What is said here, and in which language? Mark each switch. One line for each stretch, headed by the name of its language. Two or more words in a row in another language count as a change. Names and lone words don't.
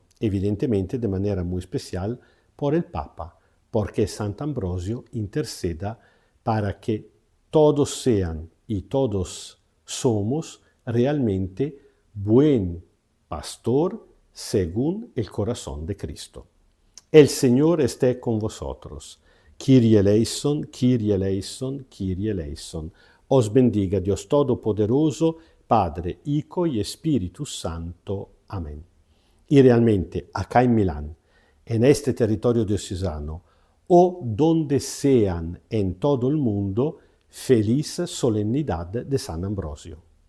Spanish: Evidentemente, de manera muy especial, por el Papa, porque Santo Ambrosio interceda para que todos sean y todos somos realmente buen pastor según el corazón de Cristo. El Señor esté con vosotros.
Greek: Kyrie eleison, Kyrie eleison, Kyrie eleison.
Spanish: Os bendiga Dios Todopoderoso, Padre, Hijo y Espíritu Santo. Amén. Y realmente, acá en Milán, en este territorio diocesano, o donde sean en todo el mundo, feliz solemnidad de San Ambrosio.